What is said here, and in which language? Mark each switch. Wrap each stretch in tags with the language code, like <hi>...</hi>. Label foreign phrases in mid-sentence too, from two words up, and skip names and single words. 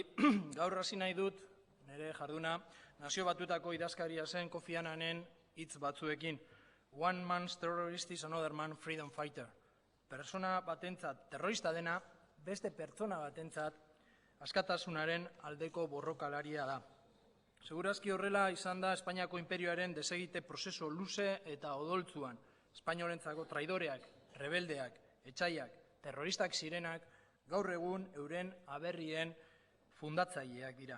<eu>Gaur hasi nahi dut nire jarduna Nazio Batuetako idazkaria zen Kofi Annanen hitz batzuekin.</eu> <en>One man's terrorist is another man's freedom fighter.</en> <eu>Pertsona batentzat terrorista dena, beste pertsona batentzat askatasunaren aldeko borrokalaria da. Segurazki horrela izan da Espainiako inperioaren desegite prozesu luze eta odoltzuan. Espainolentzako traidoreak, rebeldeak, etsaiak, terroristak zirenak, gaur egun euren aberrien fundatzaileak dira.</eu>